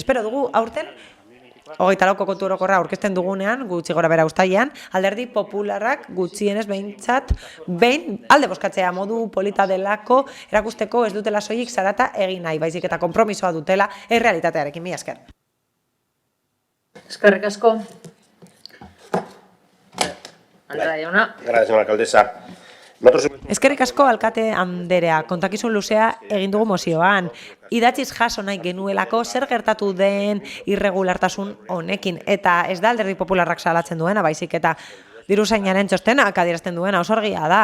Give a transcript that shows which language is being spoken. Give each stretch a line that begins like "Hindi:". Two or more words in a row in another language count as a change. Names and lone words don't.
Basque: Espero dugu aurten 24ko kontu orokorra aurkezten dugunean, gutxi gora bera uztailean, Alderdi Popularrak gutxienez behin alde bozkatzea modu polita delako erakusteko ez dutela soilik zarata egin nahi, baizik eta konpromisoa dutela errealitatearekin. Mila esker. Eskerrik asko. Andrea jauna.
Spanish: Gracias, señora alcaldesa.
Basque: Eskerrik asko alkate anderea, kontakizun luzea egin dugu mozioan. Idatziz jaso nahi genuelako zer gertatu den irregulartasun honekin. Eta ez da Alderdi Popularrak salatzen duena, baizik eta diruzainaren txostenak adierazten duena, oso argia da.